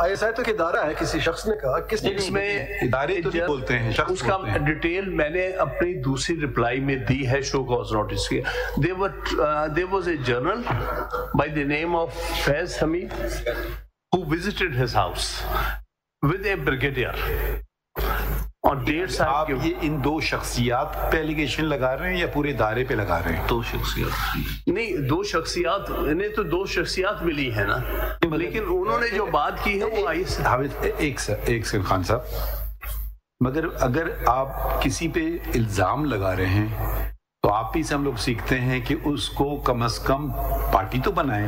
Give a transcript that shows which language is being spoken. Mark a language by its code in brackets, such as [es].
[ur] ISI تو ادارہ ہے کسی شخص نے کہا کس میں ادارے تو نہیں بولتے ہیں اس کا ڈیٹیل میں نے اپنی دوسری رپلائی میں دی ہے شو کاز نوٹس کے. [en] There was a journal by the name of Faiz Hamid who visited his house with a brigadier. [ur] اور 1.5 سال آپ یہ ان دو شخصیات پہ ایلیگیشن لگا رہے ہیں یا پورے ادارے پہ لگا رہے ہیں؟ 2 شخصیات نہیں، 2 شخصیات، انہیں تو 2 شخصیات ملی ہے نا، لیکن انہوں نے جو بات کی ہے وہ ایک سیکنڈ خان صاحب، مگر اگر آپ کسی پہ الزام لگا رہے ہیں تو آپ ہی سے ہم لوگ سیکھتے ہیں کہ اس کو کم از کم پارٹی تو بنائیں.